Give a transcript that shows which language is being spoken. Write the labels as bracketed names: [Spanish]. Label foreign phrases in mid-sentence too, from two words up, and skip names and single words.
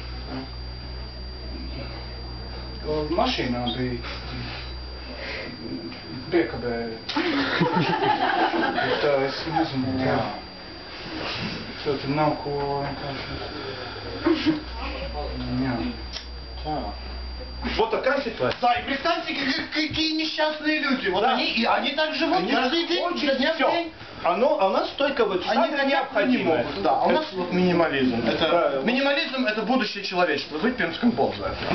[Latvian] Mašīnā bija piekabēja. Tā es nezinu, jā. Šo tur nav ko vienkārši. Jā. Tā. [Russian] Вот такая ситуация. Да, и представьте, какие несчастные люди. Вот Да. они так живут каждый день, изо дня в день. А у нас только вот Они самое необходимое. могут, да. А у нас вот минимализм. Да. Минимализм это будущее человечества. Выпьем с компот за это.